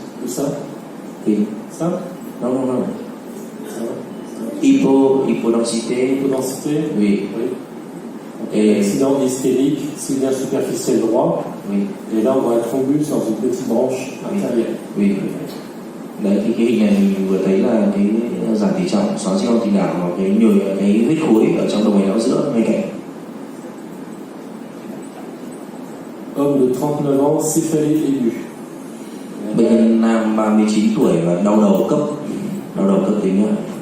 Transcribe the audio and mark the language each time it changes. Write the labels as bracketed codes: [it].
[fr] Tout ça? Oui. Ça? Non. Ça va? Hypodensité. Hypodensité? Oui. Oui. Et accident ischémique, sylvien superficiel droit. oui. Et là, on voit un thrombus dans une petite branche artérielle. Oui. [vi] Đấy thì cái hình này mình vừa thấy là cái giảm tỉ trọng, xóa di động thủy đảo và cái huyết khối ở trong động mạch não giữa ngay cạnh. [fr] Homme de 39 ans, céphalée aiguë. [vi] Bệnh nhân nam 39 tuổi và đau đầu cấp tính nữa.